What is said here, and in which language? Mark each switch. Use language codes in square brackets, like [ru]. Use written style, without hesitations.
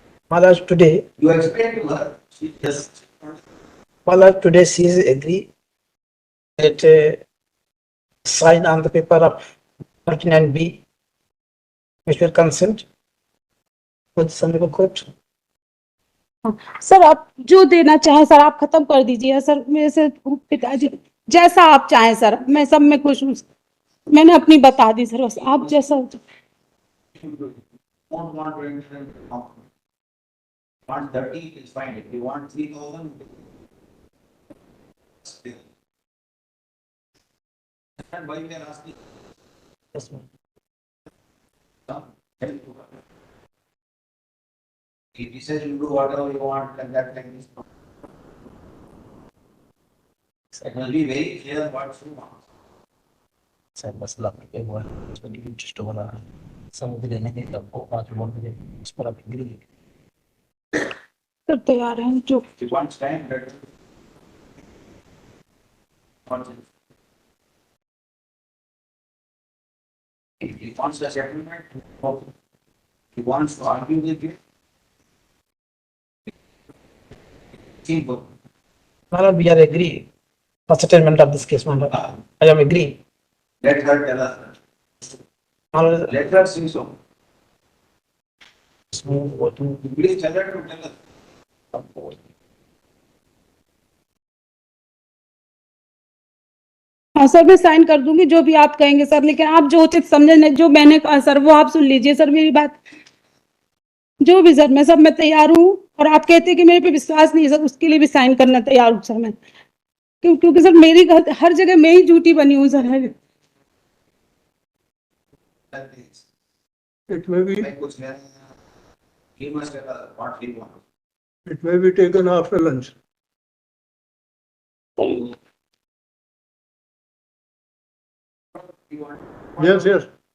[en] Maharaj, today You explain to her. She just. Well, today she is agree that sign on the paper of 49B, which will consent with Sanjay court. [hi] Sir आप जो देना चाहें sir आप खत्म कर दीजिए sir, मेरे से पिताजी जैसा आप चाहें सर, मैं सब में खुश हूँ। मैंने अपनी बता दी सर, बस आप जैसा [en] Don't want to enter into compromise. Want 30 is fine. If you want 3,000, still. And why we are asking? Yes, ma'am. Some help to her. If he says you do whatever you want, like that, like this. It will be very clear what she wants. [hi] Sir बस लाख रुपए हुआ है, उसमें interest हो रहा है, समझ लेने के आपको 5 लोन मिले, उस पर आप एग्री सर तैयार हैं जो [en] If he wants time, that wants it. If he wants the settlement, okay. He wants to argue with you. Simple. Madam, we are agree for settlement of this case, madam. I am agree. Let her tell us. Madam, Let her say so. what to Please tell her to tell us. [hi] हाँ sir मैं sign कर दूंगी जो भी आप कहेंगे sir, लेकिन आप जो उचित समझे, जो मैंने कहा सर वो आप सुन लीजिए सर मेरी बात, जो भी सर मैं सब में तैयार हूँ। और आप कहते हैं कि मेरे पे विश्वास नहीं है सर, उसके लिए भी साइन करना तैयार हूँ सर मैं, क्योंकि सर मेरी हर जगह मैं ही झूठी बनी हूँ sir. [en] That is. It may be, Like [hi] कुछ है, [en] he must tell us what he wants. it may be taken after lunch. He wants. Yes, yes.